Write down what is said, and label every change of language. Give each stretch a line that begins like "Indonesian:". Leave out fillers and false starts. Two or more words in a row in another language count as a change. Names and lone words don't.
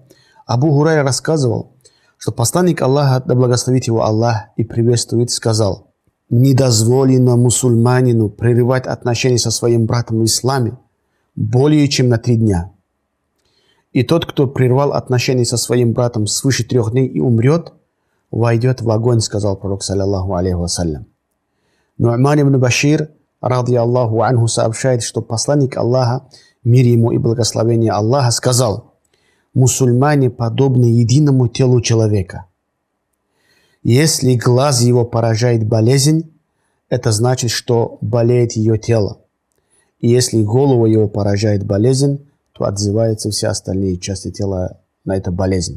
Russian: Абу Хурайра рассказывал, что посланник Аллаха, да благословит его Аллах и приветствует, сказал: «Не дозволено мусульманину прерывать отношения со своим братом в исламе более чем на 3 дня. И тот, кто прервал отношения со своим братом свыше 3 дней и умрет, войдет в огонь», сказал пророк,
Arabic: صلى الله عليه وسلم. نعمان بن بشير رضي الله عنه,
Russian: сообщает, что посланник Аллаха, мир ему и благословение Аллаха, сказал: «Мусульмане подобны единому телу человека. Если глаз его поражает болезнь, это значит, что болеет ее тело. И если голову его поражает болезнь, то отзываются все остальные части тела на эту болезнь.